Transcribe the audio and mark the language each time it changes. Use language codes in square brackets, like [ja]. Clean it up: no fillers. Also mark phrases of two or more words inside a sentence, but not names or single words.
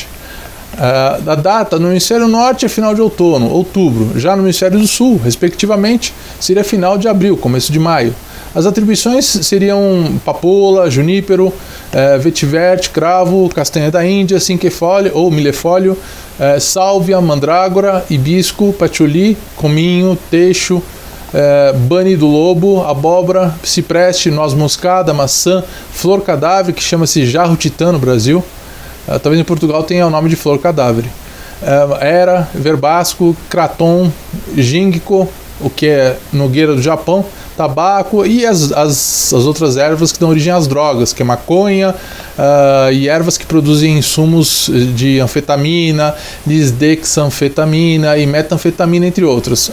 [pt] A data no hemisfério norte é final de outono, outubro. Já no hemisfério do sul, respectivamente, seria final de abril, começo de maio. As atribuições seriam papoula, junípero, vetiverte, cravo, castanha da Índia, cinquefólio ou milefólio, sálvia, mandrágora, hibisco, patchouli, cominho, teixo, bani do lobo, abóbora, cipreste, noz moscada, maçã, flor cadáver, que chama-se jarro titã no Brasil. Talvez em Portugal tenha o nome de flor cadáver. Era, verbasco, kraton, ginkgo, o que é nogueira do Japão, tabaco e as outras ervas que dão origem às drogas, que é maconha, e ervas que produzem insumos de anfetamina, lisdexanfetamina e metanfetamina, entre outras.